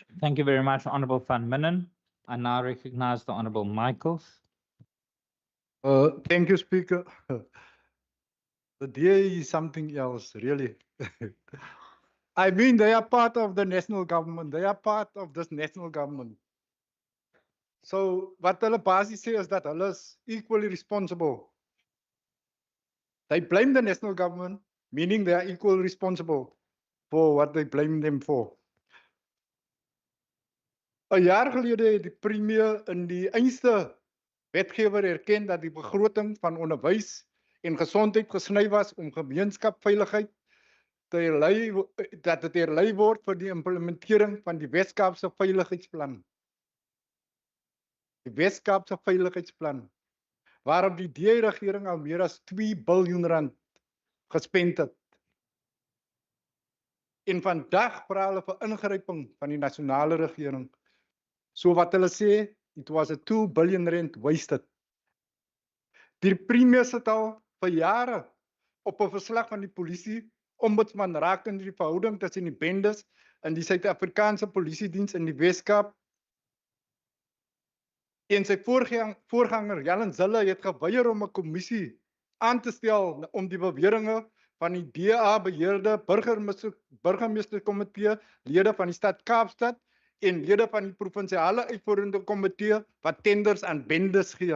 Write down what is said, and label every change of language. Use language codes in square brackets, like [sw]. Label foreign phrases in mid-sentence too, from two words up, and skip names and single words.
[en] Thank you very much, Honourable Van Minnen. I now recognize the Honourable Michaels. Thank you, Speaker. The DA is something else, really. I mean, they are part of the national government. They are part of this national government. So what [af] hulle basies sê is dat hulle is [en] equally responsible. They blame the national government, meaning they are equally responsible for what they blame them for. [af] 'n jaar gelede het die premier in die einste wetgewer erken dat die begroting van onderwys en gesondheid gesny was om gemeenskapsveiligheid te herlei, dat dit herlei word vir die implementering van die Weskaapse veiligheidsplan. Die Weskaapse veiligheidsplan, waarop die DA-regering al meer as 2 biljoen rand gespend het. En vandag vra hulle vir ingryping van die nasionale regering. So wat hulle sê, [en] it was a 2 billion rand wasted. [af] Die premier sit al vir jare op 'n verslag van die polisie ombudsman rakende die verhouding tussen die bendes en die Suid-Afrikaanse Polisiediens in die Weskaap. En sy voorganger Jalen Zille het geweier om 'n kommissie aan te stel om die beweringe van die DA beheerde burgemeesterkomitee, lede van die stad Kaapstad en lede van die provinsiale uitvoerende komitee wat tenders aan bendes gee.